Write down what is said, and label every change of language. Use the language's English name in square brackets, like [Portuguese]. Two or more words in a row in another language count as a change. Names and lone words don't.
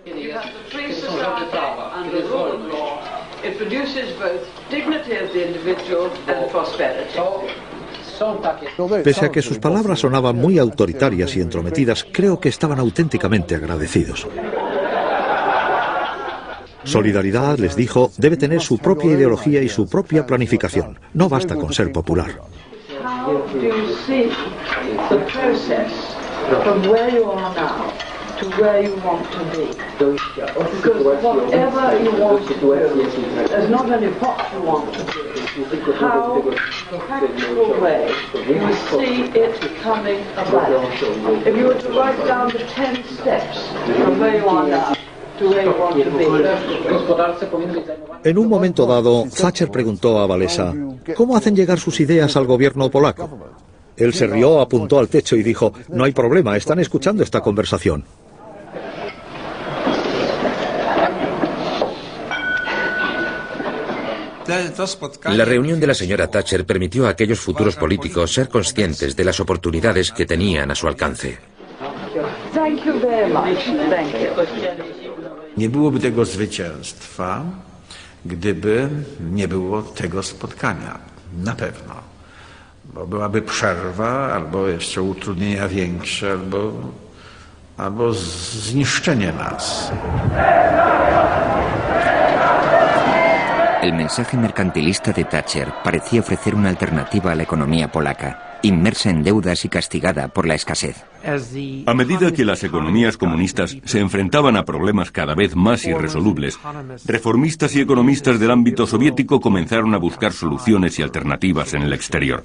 [Spanish] Pese a que sus palabras sonaban muy autoritarias y entrometidas, creo que estaban auténticamente agradecidos. Solidaridad, les dijo, debe tener su propia ideología y su propia planificación. No basta con ser popular. [English] To where you want to be. Because whatever you want to do, there's not only what you want to do, how, the practical way, you see it coming about. If you were to write down the 10 steps from where you are now to where you want to be. [Spanish] En un momento dado, Thatcher preguntó a Walesa, ¿cómo hacen llegar sus ideas al gobierno polaco? Él se rió, apuntó al techo y dijo, no hay problema, están escuchando esta conversación. La reunión de la señora Thatcher permitió a aquellos futuros políticos ser conscientes de las oportunidades que tenían a su alcance. [Polish] Nie byłoby tego zwycięstwa, gdyby nie było tego spotkania. Na pewno. Bo byłaby przerwa, albo jeszcze utrudnienia większe, albo zniszczenie nas. [Spanish] El mensaje mercantilista de Thatcher parecía ofrecer una alternativa a la economía polaca, inmersa en deudas y castigada por la escasez. A medida que las economías comunistas se enfrentaban a problemas cada vez más irresolubles, reformistas y economistas del ámbito soviético comenzaron a buscar soluciones y alternativas en el exterior.